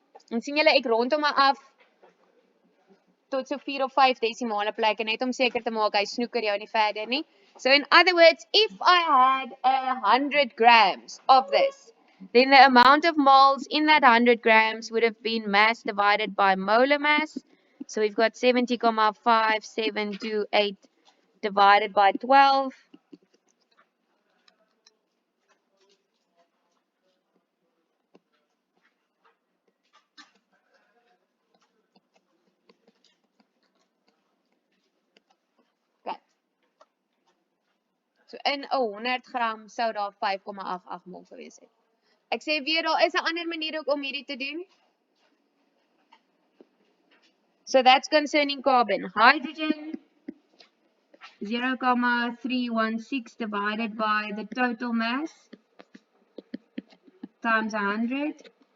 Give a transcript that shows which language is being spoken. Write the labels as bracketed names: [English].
[Afrikaans] En sien julle, ek rondom maar af tot so 4 of 5 desimale plekke net om seker te maak hy snoeker jou nie verder nie. [English] So in other words, if I had 100 grams of this, then the amount of moles in that 100 grams would have been mass divided by molar mass. So we've got 70,5728 divided by 12. Okay. [Afrikaans] So in 100 gram sou daar 5,88 mol gewees het. Ek sê weer, daar is 'n ander manier ook om hierdie te doen. [English] So that's concerning carbon. Hydrogen, 0,316 divided by the total mass times 100.